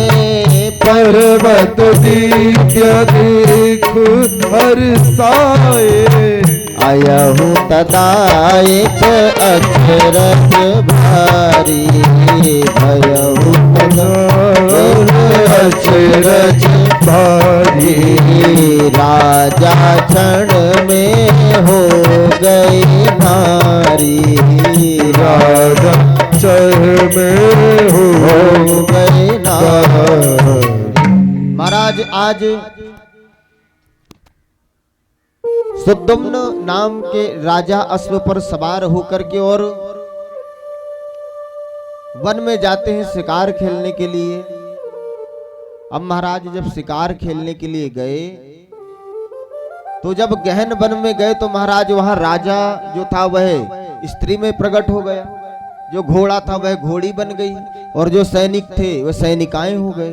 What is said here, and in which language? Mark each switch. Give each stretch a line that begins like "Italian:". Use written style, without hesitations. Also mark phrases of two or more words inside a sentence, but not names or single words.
Hindi: पर्वत दीप्य देख हर्षाए। आयहु तदा एक अक्षरथ भारी, भयहु तदा अक्षरथ भारी। राजा क्षण में हो गई नारी, राजा क्षण में हो गई नारी। महाराज आज सुद्दुम्न नाम के राजा अश्व पर सवार होकर के और वन में जाते हैं शिकार खेलने के लिए। अब महाराज जब शिकार खेलने के लिए गए तो जब गहन वन में गए तो महाराज वहां राजा जो था वह स्त्री में प्रकट हो गया, जो घोड़ा था वह घोड़ी बन गई और जो सैनिक थे वह सैनिकाएं हो गए।